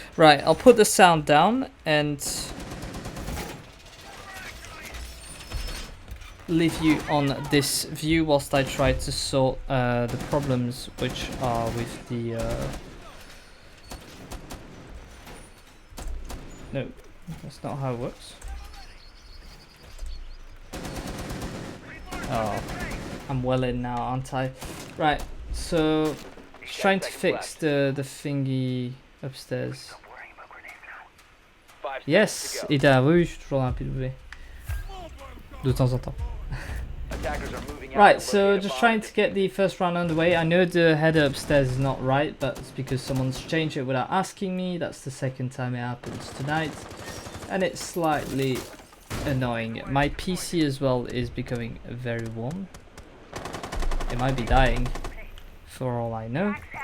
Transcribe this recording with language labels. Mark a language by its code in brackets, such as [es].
[en] Right, I'll put the sound down and leave you on this view whilst I try to sort the problems which are with the no, that's not how it works. Oh, I'm well in now, aren't I? Right, so trying to fix the thingy upstairs. Yes, [fr] Ida, oui, je suis toujours rapide, oui. De temps en temps. [en] Right, so just trying to get the first round underway. I know the header upstairs is not right, but it's because someone's changed it without asking me. That's the second time it happens tonight, and it's slightly annoying. My PC as well is becoming very warm. It might be dying, for all I know.